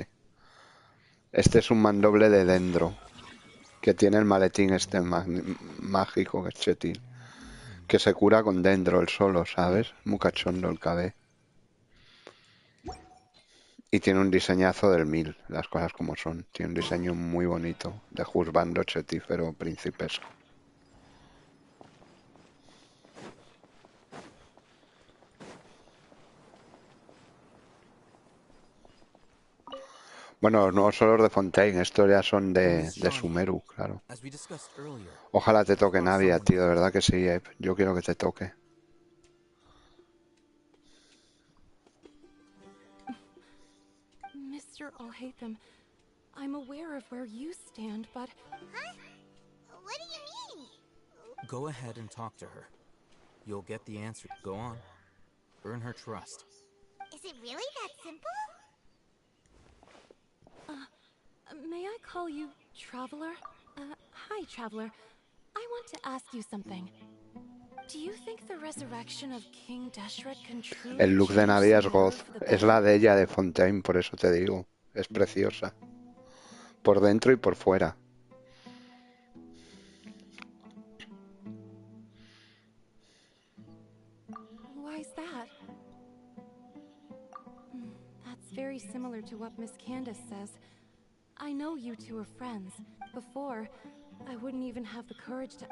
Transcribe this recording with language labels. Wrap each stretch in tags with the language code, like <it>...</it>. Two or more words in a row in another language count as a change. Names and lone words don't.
<es>Este es un mandoble de dendro, que tiene el maletín este mágico, que es chetil. Que se cura con dendro el solo, ¿sabes? Muy cachondo el KB. Y tiene un diseñazo del 1000, las cosas como son. Tiene un diseño muy bonito, de juzbando chetífero principesco. Bueno, los nuevos solos de Fontaine, estos ya son de Sumeru, claro. Ojalá te toque Navia, tío, de verdad que sí, yo quiero que te toque.</es> <en>Mr. Alhaitham, I'm aware of where you stand, but... Huh? What do you mean? Go ahead and talk to her. You'll get the answer. Go on. Earn her trust. Is it really that simple? May I call you Traveler? Hi, Traveler. I want to ask you something. Do you think the resurrection of King Deshret can truly</en> <es>El look de</es> <en>change</en> <es>Navia es Sumeru</es> <en>goth, for the</en> <es>es</es> <en>better?</en> <es>la de ella de Fontaine, por eso te digo. Es preciosa. Por dentro y por fuera.</es> <en>Why's that? That's very similar to what Miss Candace says. I know you two are friends. Before, I wouldn't even have the courage to...</en>